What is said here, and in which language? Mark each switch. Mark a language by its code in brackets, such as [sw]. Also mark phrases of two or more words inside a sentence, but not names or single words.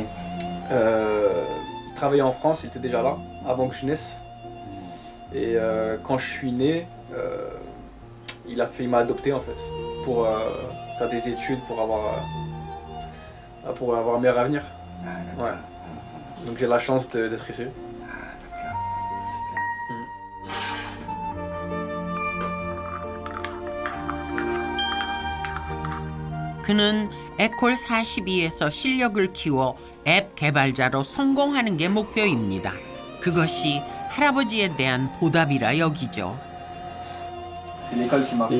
[fr] Il travaillait en France, il était déjà là, avant que je naisse. Et quand je suis né, il m'a adopté en fait, pour faire des études, pour avoir un meilleur avenir. Ouais. Donc j'ai la chance d'être ici. [ko] 그는 에콜 42에서 실력을 키워 앱 개발자로 성공하는 게 목표입니다. 그것이 할아버지에 대한 보답이라 여기죠. [fr] C'est l'école qui m'a fait.